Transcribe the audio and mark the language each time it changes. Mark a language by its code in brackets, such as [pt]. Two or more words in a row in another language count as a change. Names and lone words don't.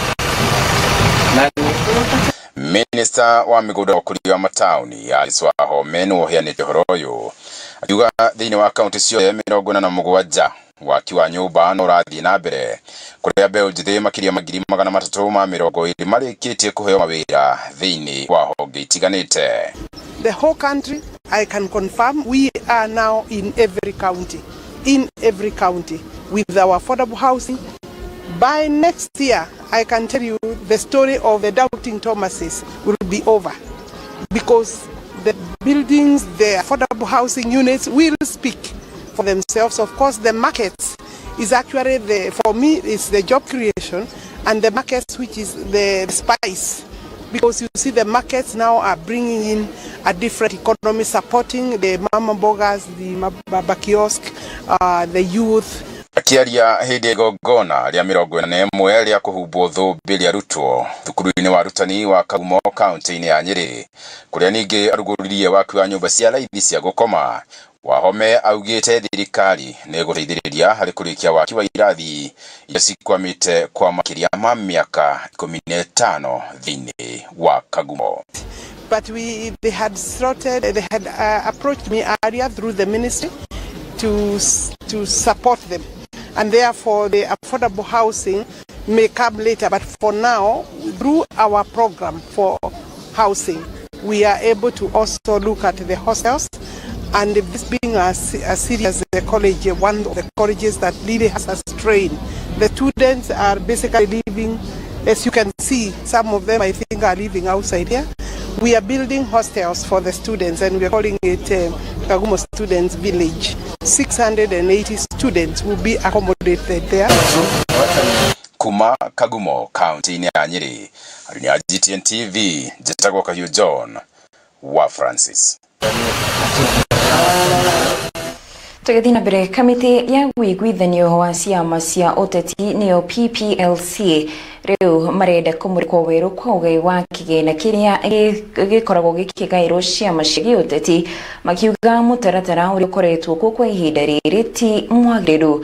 [ki] Minister wa migunda ũkũria wa mataũni Alice Wahome nĩ ũheanĩte ũhoro ũyũ akiuga thĩinĩ wa kaunti ciothe 47 waki wa nyũmba no ũrathiĩ na mbere kũrĩa mbeũ njĩthĩ makĩria ma 320 marĩkĩtie kũheo mawĩra thĩinĩ wa honge itiganĩte. [en] The whole country, I can confirm, we are now in every county with our affordable housing. By next year, I can tell you the story of the doubting Thomases will be over, because the buildings, the affordable housing units will speak for themselves. Of course, the markets is actually for me, it's the job creation, and the markets which is the spice. Because you see the markets now are bringing in a different economy, supporting the mama bogas, the baba kiosk, the youth. [ki] Akiaria hĩndĩ igongona rĩa 41 rĩa kũhumbwo thũmbĩ rĩa arutwo thukuru-inĩ wa arutani wa Kagumo kaunti-inĩ ya Nyeri, kũrĩa ningĩ arugũririe waki wa nyũmba cia raithi cia gũkoma. Wahome augĩte thirikari nĩ gũteithĩrĩria harĩ kũrĩkia waki wa irathi iria cikwamĩte kwa makĩria ma mĩaka 15 thĩinĩ wa Kagumo. [en] But they had approached me earlier through the ministry to support them, and therefore the affordable housing may come later. But for now, through our program for housing, we are able to also look at the hostels. And this being a serious college, one of the colleges that really has a strain, the students are basically living, as you can see, some of them I think are living outside here. We are building hostels for the students, and we are calling it Kagumo Students Village. 680 students will be accommodated there. [ki] Kuma Kagumo kaunti ya Nyeri, alinya GTN TV, Jetagwo Kahiũ John wa Francis. Tugithina mbere, kamiti ya wĩiguithanio wa ciama cia ũteti nĩyo PPLC rĩu marenda kũmũrĩkwo werũ kwa ũgai wa kĩgĩna kĩrĩa gĩkoragwo gĩkĩgaĩrwo ciama cia gĩũteti, makiuga mũtaratara ũrĩa ũkoretwo kuo kwa ihinda rĩrĩ ti mwagĩrĩru.